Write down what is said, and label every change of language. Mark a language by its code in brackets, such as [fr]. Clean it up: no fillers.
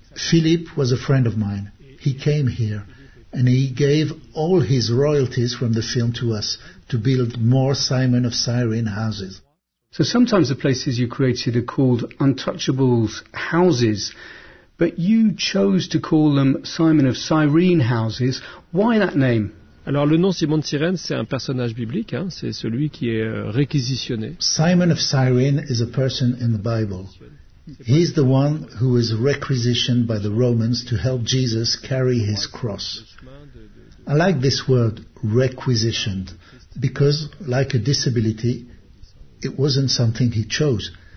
[en] Philippe was a friend of mine. He came here, and he gave all his royalties from the film to us to build more Simon of Cyrene houses. So sometimes the places you created are called Untouchables houses, but you chose to call them Simon of Cyrene houses. Why that name? [fr] Alors le nom Simon de Cyrène, c'est un personnage biblique, hein, c'est celui qui est réquisitionné. [en] Simon of Cyrene is a person in the Bible. He's the one who was requisitioned by the Romans to help Jesus carry his cross. I like this word, requisitioned, because like a disability, it wasn't something he chose.